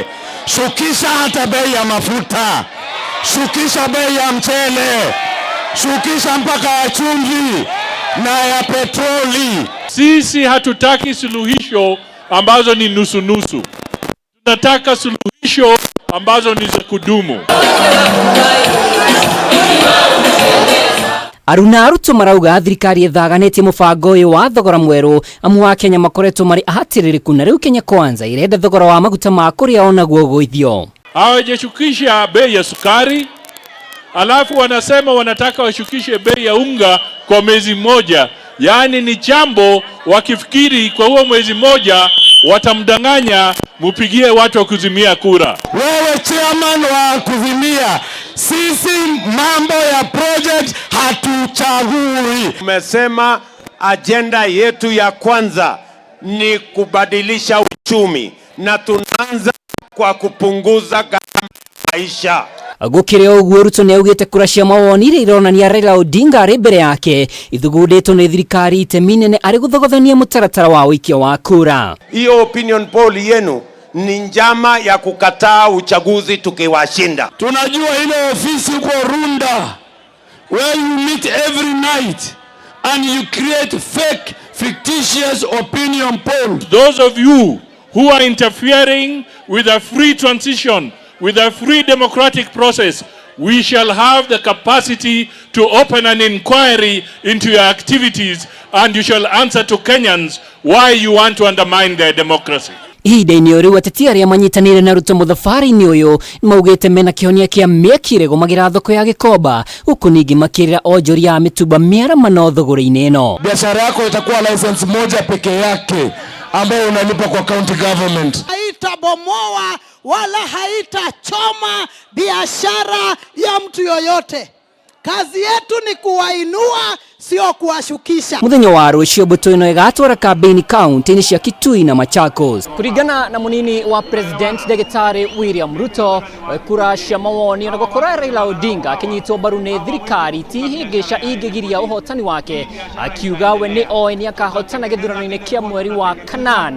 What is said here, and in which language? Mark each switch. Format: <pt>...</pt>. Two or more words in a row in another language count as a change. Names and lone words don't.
<sw>Shukisha hata bei ya mafuta, shukisha bei ya mchele, shukisha mpaka ya chumvi na ya petroli. Sisi hatutaki suluhisho ambazo ni nusu nusu. Tunataka suluhisho ambazo ni za kudumu.</sw> <ki>Aruna aruto marauga thirikari ithaganĩtie mũbango ũyũ wa thogora mwerũ amu wa Kenya makoretwo marĩ ahatĩrĩrĩku na rĩu Kenya Kwanza irenda thogora wa maguta ma kũrĩa onaguo gũithio.</ki> <sw>Hawajashukisha bei ya sukari, alafu wanasema wanataka washukishe bei ya unga kwa mwezi mmoja. Yaani ni jambo wakifikiri kwa huo mwezi mmoja watamdanganya mupigie watu wa kuzimia kura. Wewe chairman wa kuzimia, sisi mambo ya project hatuchagui. Tumesema agenda yetu ya kwanza ni kubadilisha uchumi na tunaanza kwa kupunguza gharama maisha.</sw> <ki>Gũkĩrĩ ũguo Ruto nĩaugĩte kura cia mawoni iria ironania Raila Odinga arĩ mbere yake ithugundĩtwo nĩ thirikari itemi nene arĩ gũthogothania mũtaratara wa ũikia wa kura.</ki> <sw>Hiyo</sw> <en>opinion poll</en> <sw>yenu ni njama ya kukataa uchaguzi tukiwashinda. Tunajua ile ofisi kwa Runda</sw> <en>where you meet every night and you create fake fictitious opinion polls. Those of you who are interfering with a free transition, with a free democratic process, we shall have the capacity to open an inquiry into your activities and you shall answer to Kenyans why you want to undermine their democracy.</en> <ki>Ihinda-inĩ rĩu ateti arĩa manyitanĩire na Ruto mũthabarĩ-inĩ ũyũ nĩmaugĩte mena kĩhonia kĩa mĩaki gũmagĩra thoko ya Gĩkomba, gũkũ ningĩ makĩrĩra onjoria ya mĩtumba mĩaramano thogora-inĩ ĩno.</ki> <sw>Biashara yako itakuwa license moja peke yake ambayo unalipa kwa</sw> <en>county government.</en> <sw>Haitabomoa wala haitachoma biashara ya mtu yoyote. Kazi yetu ni kuwainua, sio kuwashukisha.</sw> <ki>Muthenya wa rũciũ mbuto ĩno ĩgatwara kampeni kaunti-inĩ cia Kitui na Machakos. Kũringana na munini wa president Ndagĩtarĩ William Ruto, kura cia mawoni ona gũkorwo Raila Odinga akĩnyitwo mbaru nĩ thirikari ti hĩngĩca ingĩgiria ũhotani wake, akiuga we nĩ oĩ nĩakahotana gĩthurano-inĩ kĩa mweri wa kanana.</ki>